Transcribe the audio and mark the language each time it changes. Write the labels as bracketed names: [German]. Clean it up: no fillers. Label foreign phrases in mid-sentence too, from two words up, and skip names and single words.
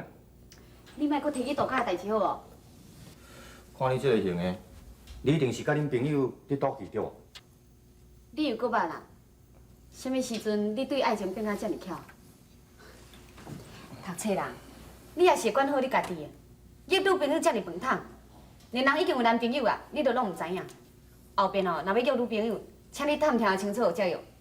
[Min Nan Chinese] 你莫搁提起度假的代志好无？看你这个型的，你一定是甲恁朋友伫赌气对无？你又搁捌啦？什么时阵你对爱情变啊这么巧？读册人，你也是管好你家己的。你女朋友这么饭桶，连人已经有男朋友啊，你都拢唔知影。后边哦，若要约女朋友，请你探听清楚才有。